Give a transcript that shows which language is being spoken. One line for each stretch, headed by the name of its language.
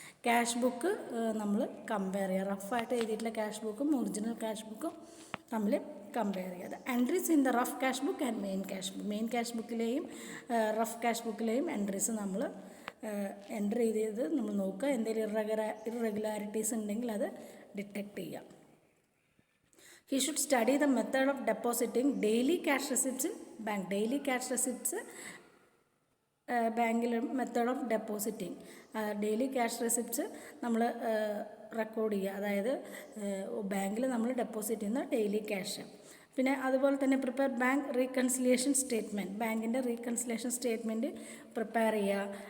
Malayalam: Cash book നമ്മൾ compare ചെയ്യുക, റഫായിട്ട് എഴുതിയിട്ടുള്ള ക്യാഷ് ബുക്കും ഒറിജിനൽ ക്യാഷ് ബുക്കും തമ്മിൽ കമ്പയർ ചെയ്യുക. Entries in the rough cash book and main cash ബുക്കിലെയും rough cash ബുക്കിലെയും entries നമ്മൾ എൻ്റർ ചെയ്ത് നമ്മൾ നോക്കുക. എന്തെങ്കിലും ഇറഗുലാരിറ്റീസ് ഉണ്ടെങ്കിൽ അത് ഡിറ്റക്റ്റ് ചെയ്യാം.
English: He should study the method of depositing daily cash receipts in bank. Daily cash receipts ബാങ്കിൽ method of depositing.
Malayalam: Daily cash receipts നമ്മൾ റെക്കോർഡ് ചെയ്യുക, അതായത് ബാങ്കിൽ നമ്മൾ ഡെപ്പോസിറ്റ് ചെയ്യുന്ന ഡെയിലി ക്യാഷ്. പിന്നെ അതുപോലെ തന്നെ പ്രിപ്പയർ ബാങ്ക് റീകൺസിലിയേഷൻ സ്റ്റേറ്റ്മെൻറ്റ്. ബാങ്കിൻ്റെ റീകൺസിലിയേഷൻ സ്റ്റേറ്റ്മെൻറ്റ് പ്രിപ്പയർ ചെയ്യുക.